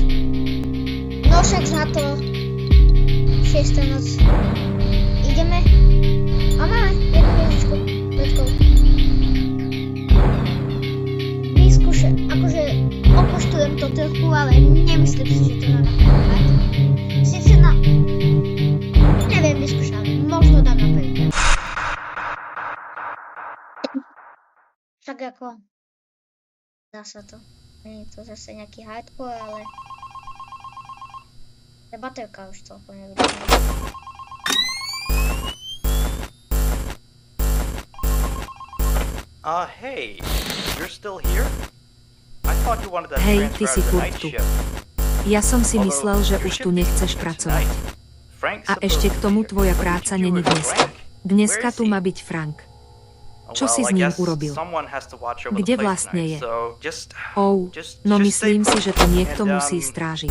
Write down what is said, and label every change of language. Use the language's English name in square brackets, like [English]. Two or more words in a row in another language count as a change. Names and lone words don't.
[Slovak] No však na to 6. noc. Ideme. A máme jednu hviezdičku. [English] Let's go. [Slovak] Vyskúšam, akože opoštujem to trochu, ale nemyslím si, že to dá na prvýkrát. Sice na... Neviem, vyskúšam. Možno dám na prvýkrát. Tak ako... Dá sa to. Nie je to zase nejaký hardcore, ale... To je baterka už celkom nevidím. [English] Hey, you're still here? I thought you wanted that [Slovak] Hej, ty si [English] transfer out of the [Slovak] furt [English] night [Slovak] tu. [English] shift. [Slovak] Ja som si myslel, že už tu nechceš pracovať. A ešte k tomu tvoja práca není dneska. Dneska tu má byť Frank. Čo si s ním urobil? Kde vlastne je? No myslím si, že to niekto musí strážiť.